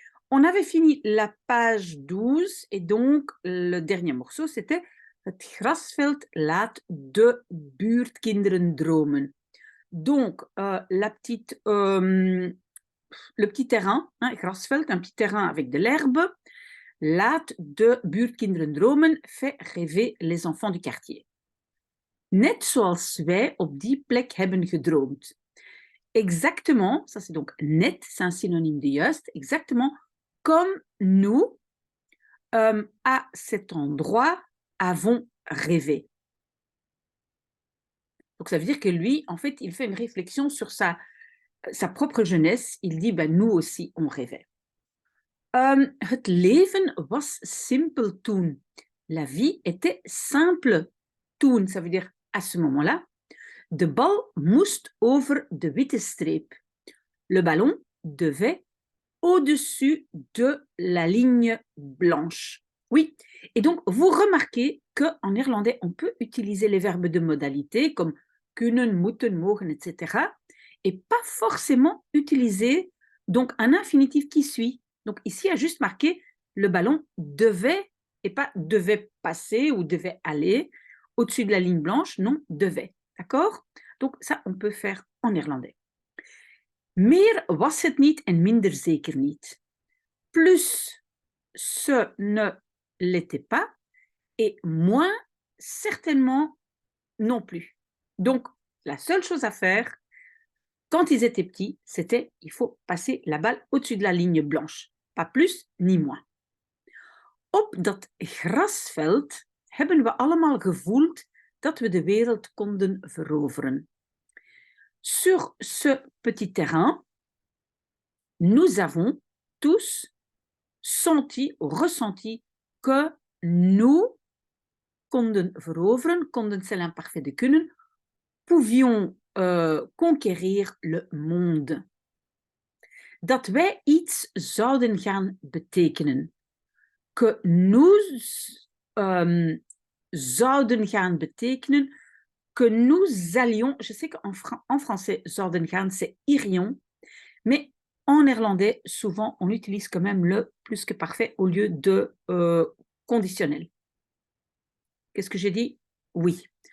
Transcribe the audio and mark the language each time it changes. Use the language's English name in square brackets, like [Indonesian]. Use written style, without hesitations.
[French] On avait fini la page 12 et donc le dernier morceau c'était [Dutch] Het grasveld laat de buurtkinderen dromen. [French] Donc le petit terrain, hein, grasveld, un petit terrain avec de l'herbe. [Dutch] Laat de buurtkinderen dromen [French] fait rêver les enfants du quartier. [Dutch] Net zoals wij op die plek hebben gedroomd. [French] Exactement, ça c'est donc net, c'est un synonyme de juste, exactement comme nous, à cet endroit, avons rêvé. Donc ça veut dire que lui, en fait, il fait une réflexion sur sa propre jeunesse. Il dit, ben, nous aussi, on rêvait. [Dutch] Het leven was simpel toen. [French] La vie était simple toen. Ça veut dire à ce moment-là. [Dutch] De bal moest over de witte streep. [French] Le ballon devait au-dessus de la ligne blanche. Oui, et donc vous remarquez qu'en néerlandais, on peut utiliser les verbes de modalité comme kunnen, moeten, mogen, etc. Et pas forcément utiliser donc un infinitif qui suit. Donc ici, il y a juste marqué le ballon devait et pas devait passer ou devait aller au-dessus de la ligne blanche, non, devait. D'accord? Donc ça, on peut faire en néerlandais. [Dutch] Meer was het niet en minder zeker niet. [French] Plus ce ne l'était pas et moins certainement non plus. Donc, la seule chose à faire quand ils étaient petits, c'était il faut passer la balle au-dessus de la ligne blanche. Pas plus ni moins. [Dutch] Op dat grasveld hebben we allemaal gevoeld dat we de wereld konden veroveren. [French] Sur ce petit terrain, nous avons tous senti, ressenti que nous [Dutch] konden veroveren, [French] konden c'est l'imparfait de kunnen, pouvions conquérir le monde. [Dutch] Dat wij iets zouden gaan betekenen. [French] Que nous [Dutch] zouden gaan betekenen, [French] que nous allions, je sais qu'en français, zouden gaan, c'est irions, mais en néerlandais, souvent, on utilise quand même le plus que parfait au lieu de conditionnel. Qu'est-ce que j'ai dit? Oui.